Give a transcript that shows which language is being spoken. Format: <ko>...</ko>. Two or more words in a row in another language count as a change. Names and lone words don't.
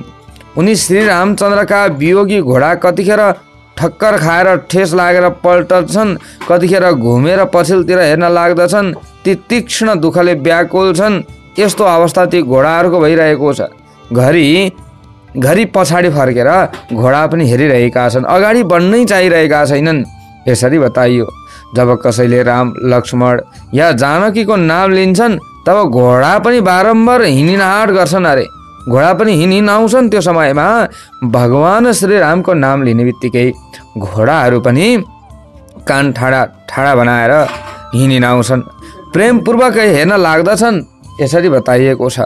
<ne>उनी श्री रामचन्द्रका वियोगी घोडा कतिखेर ठक्कर खाएर ठेस लागेर पल्टछन्, कतिखेर घुमेर पछिल्तिर हेर्न लाग्दछन्, ती तीक्ष्ण दुःखले व्याकुल छन्, यस्तो अवस्था ती घोडाहरूको भइरहेको छ। घरि पछाडि फर्केर घोडा पनि हेरिरहेका छन्, अगाडि बढ्नै चाहिरहेका छैनन्, यसरी बताइयो। जब कसैले राम लक्ष्मण या जानकीको नाम लिन्छन् तब घोडा पनि बारम्बार हिँडिनाहाट गर्छन्। अरे घोडा पनि हिँडिन आउँछन्। त्यो समयमा भगवान श्री रामको नाम लिने बित्तिकै घोडाहरू पनि कान ठाडा बनाएर हिँडिन आउँछन्, प्रेमपूर्वक हेर्न लाग्दछन्, यसरी बताइएको छ।</ne>